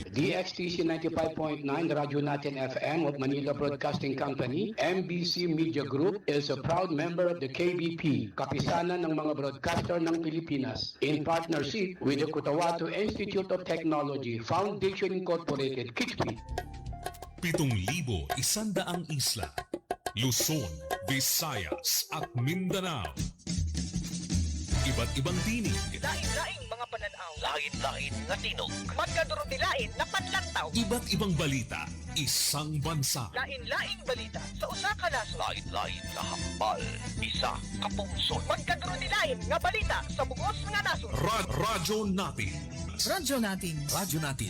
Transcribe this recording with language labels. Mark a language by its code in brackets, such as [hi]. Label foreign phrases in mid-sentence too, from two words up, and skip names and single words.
[en] DXTC 95.9 Radyo Natin FM of Manila Broadcasting Company, MBC Media Group is a proud member of the KBP, Kapisanan ng mga Broadcaster ng Pilipinas, in partnership with the Cotabato Institute of Technology, Foundation Incorporated, KITSPI. [tl] 7,100 isla, Luzon, Visayas at Mindanao. Iba't ibang tinig, [ceb] Lain-laing mga pananaw, [hil] lain-lain nga tinog, magkadurog-dilain na panlantaw, [tl] iba't ibang balita, isang bansa. [ceb] lain-laing balita sa usa ka nasod, [hil] lain-lain nga hambal, isa ka pungsod, magkadurog-dilain nga balita sa bugos nga nasod. [tl] Radyo natin. Radyo natin. Radyo natin.